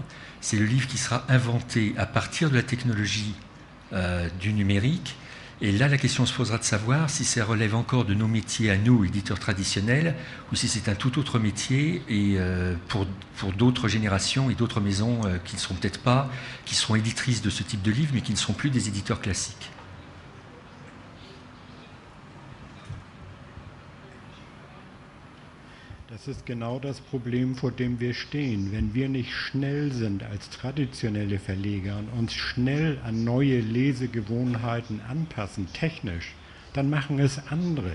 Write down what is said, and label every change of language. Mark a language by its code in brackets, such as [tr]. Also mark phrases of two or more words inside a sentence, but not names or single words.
[fr] C'est le livre qui sera inventé à partir de la technologie du numérique. Et là, la question se posera de savoir si ça relève encore de nos métiers à nous, éditeurs traditionnels, ou si c'est un tout autre métier et pour d'autres générations et d'autres maisons qui ne seront peut-être pas, qui seront éditrices de ce type de livre, mais qui ne seront plus des éditeurs classiques. [de] Das ist genau das Problem, vor dem wir stehen. Wenn wir nicht schnell sind als traditionelle Verleger und uns schnell an neue Lesegewohnheiten anpassen, technisch, dann machen es andere.